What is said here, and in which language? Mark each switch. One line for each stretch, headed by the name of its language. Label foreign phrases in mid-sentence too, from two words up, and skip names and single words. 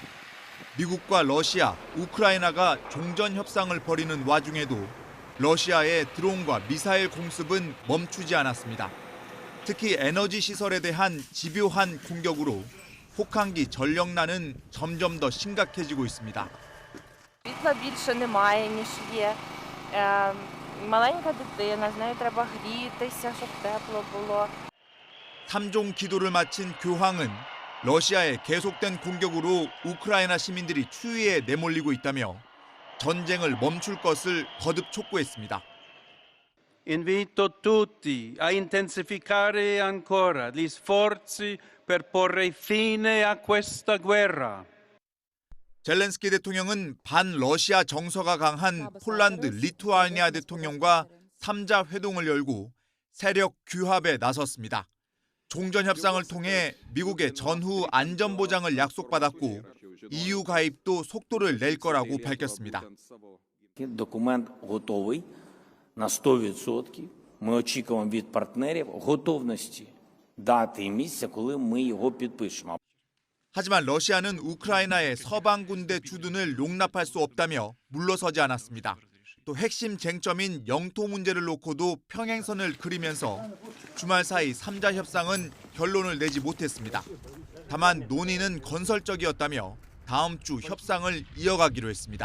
Korean: 미국과 러시아, 우크라이나가 종전 협상을 벌이는 와중에도 러시아의 드론과 미사일 공습은 멈추지 않았습니다. 특히 에너지 시설에 대한 집요한 공격으로 혹한기 전력난은 점점 더 심각해지고 있습니다.
Ukrainian: Світла більше немає, ніж є. Маленька дитина, з нею треба грітися, щоб тепло було.
Korean: 3종 기도를 마친 교황은 러시아의 계속된 공격으로 우크라이나 시민들이 추위에 내몰리고 있다며 전쟁을 멈출 것을 거듭 촉구했습니다.
Italian: Invito tutti a intensificare ancora gli sforzi per porre fine a questa guerra.
Korean: 젤렌스키 대통령은 반러시아 정서가 강한 폴란드, 리투아니아 대통령과 3자 회동을 열고 세력 규합에 나섰습니다. 종전 협상을 통해 미국의 전후 안전 보장을 약속받았고 EU 가입도 속도를 낼 거라고 밝혔습니다.
Ukrainian: Документ готовий на 100%. Ми очікуємо від партнерів готовності дати і місця, коли ми його підпишемо.
Korean: 하지만 러시아는 우크라이나의 서방 군대 주둔을 용납할 수 없다며 물러서지 않았습니다. 또 핵심 쟁점인 영토 문제를 놓고도 평행선을 그리면서 주말 사이 3자 협상은 결론을 내지 못했습니다. 다만 논의는 건설적이었다며 다음 주 협상을 이어가기로 했습니다.